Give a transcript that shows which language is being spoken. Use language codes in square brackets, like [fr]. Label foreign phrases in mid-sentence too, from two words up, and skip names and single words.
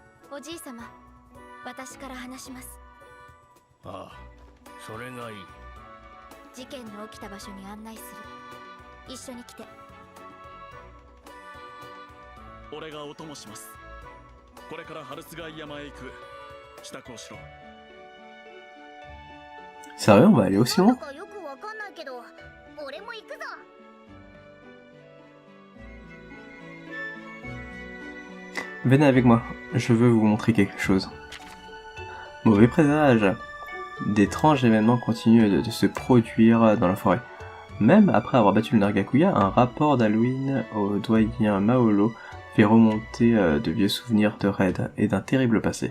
[ja] おじい様、私から話します。ああ、それがいい。事件の起きた場所に案内する。一緒に来て。俺がお供します。これから春日井山へ行く。支度をしろ。 [fr] Sérieux, on va aller aussi loin? [ja] よくわかんないけど、俺も行くぞ。 [fr] Venez avec moi, je veux vous montrer quelque chose. Mauvais présage. D'étranges événements continuent de se produire dans la forêt. Même après avoir battu le Nargacuya, un rapport d'Halloween au doyen Maolo fait remonter de vieux souvenirs de Red et d'un terrible passé.